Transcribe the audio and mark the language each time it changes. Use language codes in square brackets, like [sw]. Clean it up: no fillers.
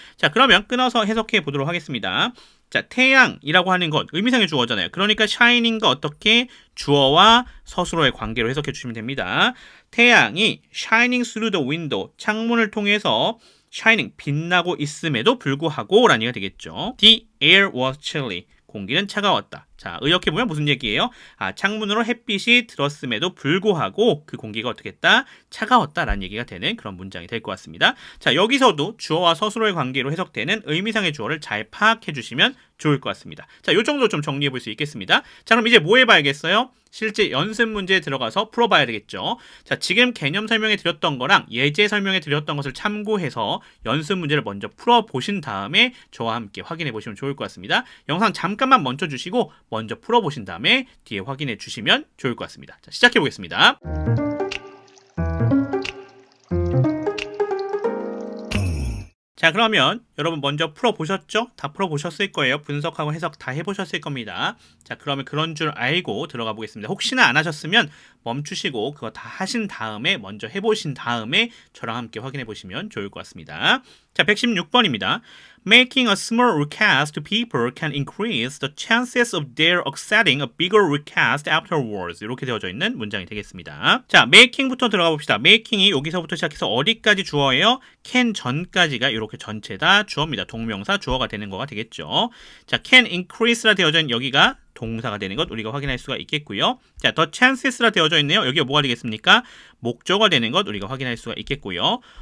[ko] 자, 그러면 끊어서 해석해 보도록 하겠습니다. 자, 태양이라고 하는 것 의미상의 주어잖아요. 그러니까 shining과 어떻게 주어와 서술어의 관계로 해석해 주시면 됩니다. 태양이 [en] shining through the window, [ko] 창문을 통해서 shining, 빛나고 있음에도 불구하고 라는 얘기가 되겠죠. [en] The air was chilly, [ko] 공기는 차가웠다. 자, 의역해보면 무슨 얘기예요? 아, 창문으로 햇빛이 들었음에도 불구하고 그 공기가 어떻게 했다? 차가웠다라는 얘기가 되는 그런 문장이 될 것 같습니다. 자, 여기서도 주어와 서술어의 관계로 해석되는 의미상의 주어를 잘 파악해 주시면 좋을 것 같습니다. 자, 요 정도 좀 정리해 볼 수 있겠습니다. 자, 그럼 이제 뭐 해봐야겠어요? 실제 연습 문제에 들어가서 풀어봐야 되겠죠. 자, 지금 개념 설명해 드렸던 거랑 예제 설명해 드렸던 것을 참고해서 연습 문제를 먼저 풀어보신 다음에 저와 함께 확인해 보시면 좋을 것 같습니다. 영상 잠깐만 멈춰 주시고 먼저 풀어보신 다음에 뒤에 확인해 주시면 좋을 것 같습니다. 자, 시작해 보겠습니다. 자, 그러면 여러분 먼저 풀어보셨죠? 다 풀어보셨을 거예요. 분석하고 해석 다 해보셨을 겁니다. 자, 그러면 그런 줄 알고 들어가 보겠습니다. 혹시나 안 하셨으면 멈추시고 그거 다 하신 다음에 먼저 해보신 다음에 저랑 함께 확인해 보시면 좋을 것 같습니다. 자, 116번입니다. [en] Making a small request to people can increase the chances of their accepting a bigger request afterwards. [ko] 이렇게 되어져 있는 문장이 되겠습니다. 자, making부터 들어가 봅시다. making이 여기서부터 시작해서 어디까지 주어예요? can 전까지가 이렇게 전체 다 주어입니다. 동명사 주어가 되는 거가 되겠죠. 자, can increase라 되어져 있는 여기가 동사가 되는 것 우리가 확인할 수가 있겠고요. 자, the chances라 되어져 있네요. 여기가 뭐가 되겠습니까? 목적어가 되는 것 우리가 확인할 수가 있겠고요.